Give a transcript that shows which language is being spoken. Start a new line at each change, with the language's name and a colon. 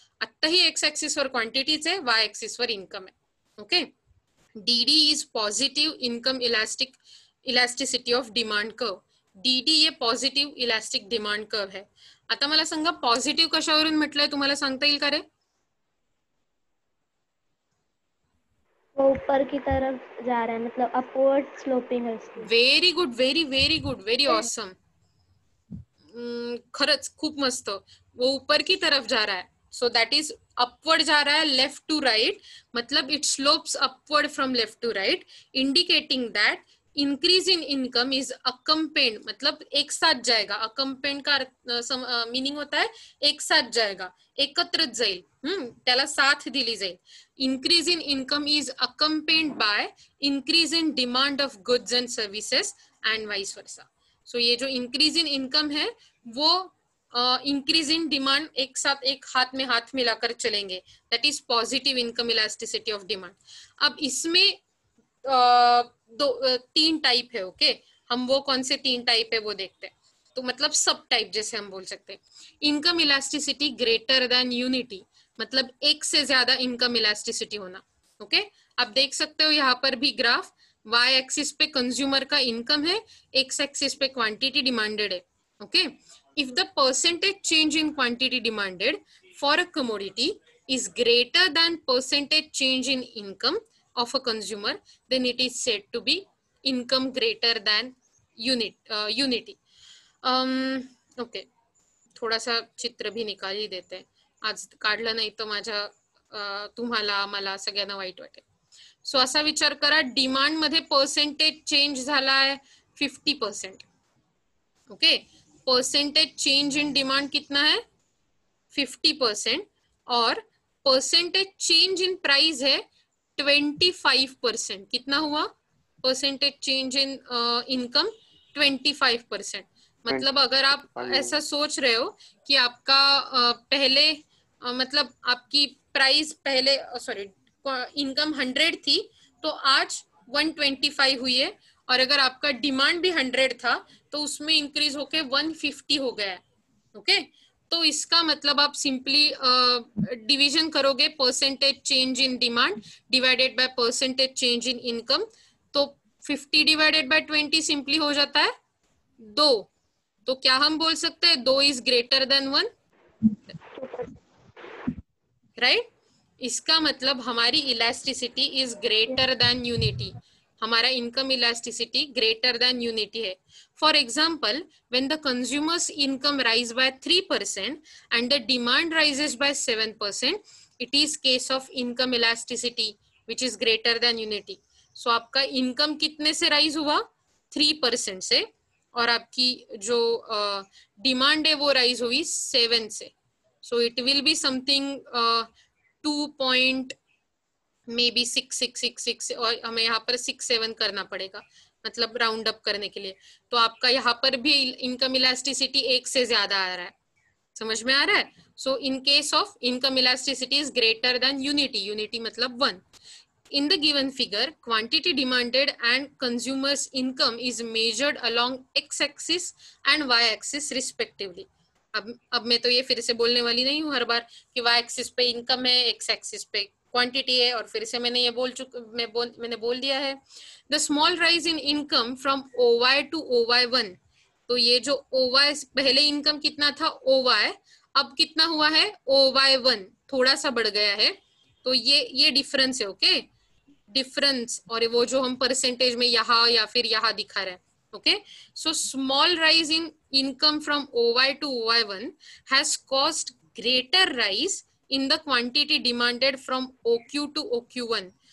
Marathi: आत्ताही x axis वर क्वांटिटीच आहे, वाय ऍक्सिस वर इन्कम आहे.
English: Okay, DD is positive income elasticity of demand curve.
Hindi: DD ये positive elastic demand curve है.
Marathi: आता मला सांगा पॉझिटिव्ह कशावरून म्हटलंय, तुम्हाला सांगता येईल का रे?
Hindi: वो ऊपर की तरफ जा रहा है, मतलब अपवर्ड स्लोपिंग है.
English: Very good, very good, very awesome.
Marathi: खरंच खूप मस्त.
Hindi: वो ऊपर की तरफ जा रहा है,
English: so that is upward जा रहा है, लेफ्ट टू राइट, मतलब it slopes upward from left to right, indicating that increase in income is accompanied,
Hindi: मतलब एक साथ जाएगा. अकम्पेंड का मीनिंग होता है एक साथ जाएगा,
Marathi: एकत्रच जाईल, त्याला साथ दिली जाईल.
English: Increase in income is accompanied by increase in demand of goods and services and vice versa.
Hindi: सो ये जो इंक्रीज इन इनकम है वो इंक्रीज इन डिमांड एक साथ, एक हाथ में हाथ मिलाकर चलेंगे.
English: That is positive income elasticity of demand.
Hindi: अब इसमें तीन टाइप है. ओके, हम वो कौन से तीन टाइप है वो देखते हैं. तो मतलब सब टाइप जैसे हम बोल सकते हैं.
English: income elasticity greater than unity,
Hindi: मतलब एक से ज्यादा इनकम इलास्टिसिटी होना. ओके, आप देख सकते हो यहाँ पर भी ग्राफ, वाई एक्सिस पे कंज्यूमर का इनकम है, एक्स एक्सिस पे क्वांटिटी डिमांडेड है.
English: Okay, if the percentage change in quantity demanded for a commodity is greater than percentage change in income of a consumer, then it is said to be income greater than unity. Okay,
Hindi: थोड़ा सा चित्र भी निकाल ही देते हैं,
Marathi: आज काढलं नाही तर माझ्या तुम्हाला मला सगळ्यांना वाईट वाटेल. सो असा विचार करा, डिमांड मध्ये पर्सेंटेज चेंज झाला आहे 50%.
Hindi: Okay, percentage change in demand कितना है 50% और परसेंटेज चेंज इन प्राइस है 25%. कितना हुआ परसेंटेज चेंज इन इनकम 25%. मतलब अगर आप ऐसा सोच रहे हो कि आपका पहले मतलब आपकी प्राइस पहले इनकम 100 थी तो आज 125 हुई है, और अगर आपका डिमांड भी 100 था तो उसमें इंक्रीज होके 150 हो गया है. ओके, तो इसका मतलब आप सिंपली डिवीजन करोगे percentage change in demand divided by percentage change in income, तो 50 डिवाइडेड बाय 20 सिंपली हो जाता है 2. तो क्या हम बोल सकते हैं
English: 2 is greater than 1, right?
Hindi: इसका मतलब हमारी
English: Elasticity is greater than unity.
Hindi: हमारा income elasticity greater than unity है.
English: For example, when the consumer's income rise by 3% and the demand rises by 7%, it is case of income elasticity which is greater than unity.
Hindi: So आपका income कितने से rise हुआ 3% से, और आपकी जो demand है वो राइज हुई 7 से.
English: So it will be something 2.
Hindi: Maybe 6 और हमें यहाँ पर 6-7 करना पड़ेगा, मतलब राउंड अप करने के लिए. तो आपका यहाँ पर भी इनकम इलास्टिसिटी 1 से ज्यादा आ रहा है. समझ में आ रहा है?
English: So in case of income elasticity is greater than unity.
Hindi: Unity मतलब 1.
English: In the given figure, quantity demanded and consumers' income is measured along x-axis and y-axis respectively.
Hindi: अब मैं तो ये फिर से बोलने वाली नहीं हूँ हर बार कि y-axis पे इनकम है, x-axis पे क्वांटिटी है, और फिर से मैंने ये मैंने बोल दिया है.
English: The small rise in income from OY to OY1.
Hindi: तो ये जो OY पहले इनकम कितना था OY, अब कितना हुआ है OY1, थोड़ा सा बढ़ गया है. तो ये डिफरेंस है. ओके, डिफरेंस, और वो जो हम परसेंटेज में यहाँ या फिर यहाँ दिखा रहे हैं.
English: Okay, so small rise in income from OY to OY1 has caused greater rise in the quantity demanded from OQ to OQ1.